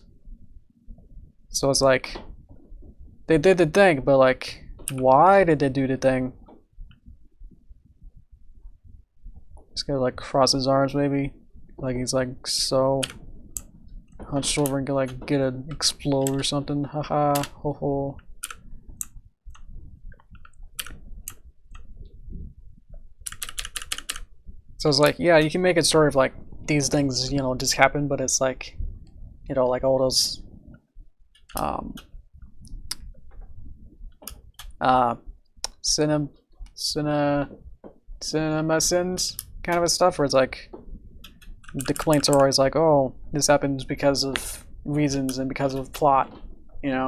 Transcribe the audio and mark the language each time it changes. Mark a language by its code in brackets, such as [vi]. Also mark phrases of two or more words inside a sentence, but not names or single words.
[en] So it's like they did the thing, but like why did they do the thing? He's gonna like cross his arms maybe, like he's like so hunched over and gonna like get an explode or something. Haha, ho ho. So it's like, yeah, you can make a story of like these things, you know, just happen, but it's like, you know, like all those cinema sins kind of a stuff, where it's like the complaints are always like, oh, this happens because of reasons and because of plot, you know.